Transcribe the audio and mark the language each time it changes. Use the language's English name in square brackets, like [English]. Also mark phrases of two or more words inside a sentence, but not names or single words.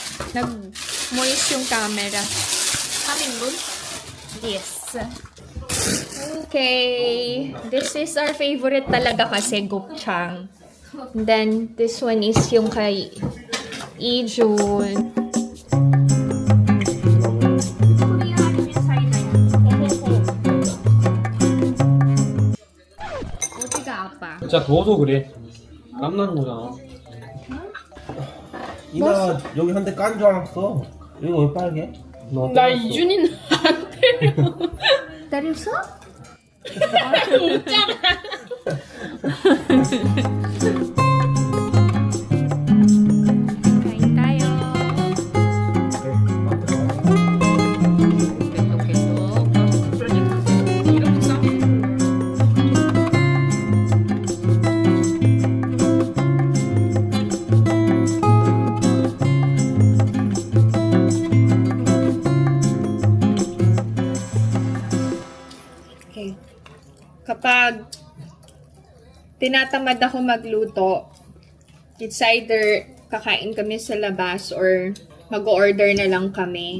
[Filipino] Nag-moist yung camera. [English] Coming room? Yes. Okay. This is our favorite [Filipino] talaga kasi, [English] gopchang. And then, this one is [Filipino] yung kay Ijun. [Korean] 어디가 아파? 진짜 더워서 그래. 땀 나는 거잖아. 이나 여기 한 대 깐 줄 알았어. 이거 왜 빨개? 너 나 때렸어. 이준이는 안 때려. Terusa? 웃잖아. [Filipino] Kain tayo. [Korean] 이렇게 싸. [English] Okay. [Filipino] Kapag tinatamad ako magluto, [English] it's either [Filipino] kakain kami sa labas or mag-order na lang kami.